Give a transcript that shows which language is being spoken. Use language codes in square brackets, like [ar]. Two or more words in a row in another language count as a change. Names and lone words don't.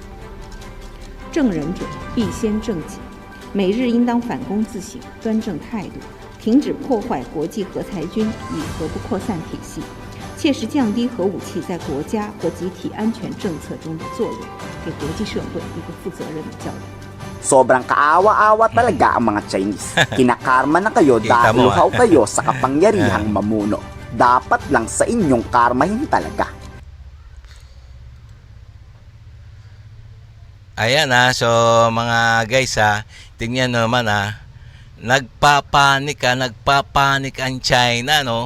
[zh] 正人者必先正己，美日应当反躬自省，端正态度，停止破坏国际核裁军与核不扩散体系，切实降低核武器在国家和集体安全政策中的作用，给国际社会一个负责任的交代。 [tl] Sobrang kaawa-awa talaga ang mga Chinese. Kinakarma na kayo Kita dahil mo, luhaw kayo sa kapangyarihang mamuno. Dapat lang sa inyong karmahin talaga. Ayan so mga guys tingnan naman nagpapanik ang China, no?